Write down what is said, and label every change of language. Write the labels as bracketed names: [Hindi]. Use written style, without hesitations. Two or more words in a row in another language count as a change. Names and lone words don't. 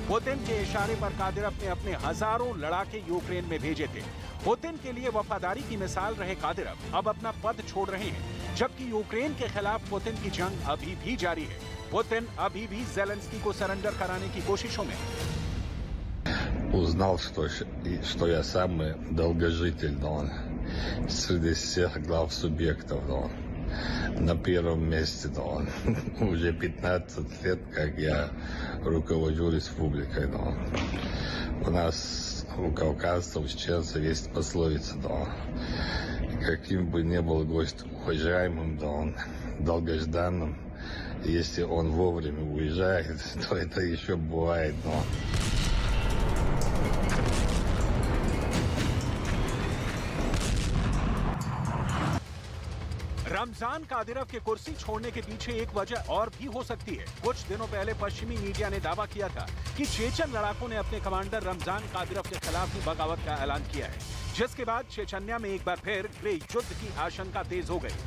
[Hindi] पुतिन के इशारे पर कादिरोव ने अपने हजारों लड़ाके यूक्रेन में भेजे थे। पुतिन के लिए वफादारी की मिसाल रहे कादिरोव अब अपना पद छोड़ रहे हैं, जबकि यूक्रेन के खिलाफ पुतिन की जंग अभी भी जारी है। पुतिन अभी भी ज़ेलेंस्की को सरेंडर कराने की कोशिशों में है। [Russian] Узнал, что я самый долгожитель, среди всех глав субъектов, на первом месте, уже 15 лет, как я руковожу республикой, У нас, у кавказцев, чеченцев, есть пословица, каким бы ни был гость уважаемым, долгожданным, если он вовремя уезжает, то это еще бывает, [Hindi] रमजान कादिरोव के कुर्सी छोड़ने के पीछे एक वजह और भी हो सकती है। कुछ दिनों पहले पश्चिमी मीडिया ने दावा किया था कि चेचन लड़ाकों ने अपने कमांडर रमजान कादिरोव के खिलाफ ही बगावत का ऐलान किया है, जिसके बाद चेचन्या में एक बार फिर गृह युद्ध की आशंका तेज हो गई।